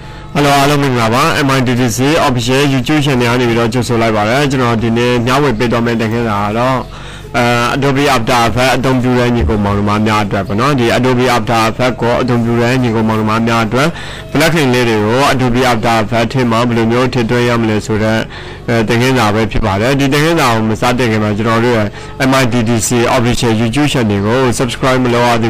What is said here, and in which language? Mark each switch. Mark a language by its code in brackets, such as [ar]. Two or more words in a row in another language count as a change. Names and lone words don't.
[my] Hello, mitdc official YouTube channel နေပြီးတော့ကြိုဆိုလိုက်ပါတယ်ကျွန်တော်ဒီနေ့ညဝေပေးတော့မယ့်တကယ်တော့ Adobe After Effects အသုံးပြုတဲ့ညီကောင်မောင်နှမများအတွက်ပေါ့နော်ဒီ Adobe After Effects ကိုအသုံးပြုတဲ့ညီကောင်မောင်နှမများအတွက် plugin လေးတွေကို Adobe After Effects ထဲမှာဘယ်လိုမျိုးထည့်သွင်းရမလဲဆိုတော့တကယ်သာပဲဖြစ်ပါတယ်ဒီတကယ်သာကိုမစတင်ခင်မှာကျွန်တော်တို့ရဲ့ mitdc official YouTube channel ကို subscribe မလုပ်ရသေး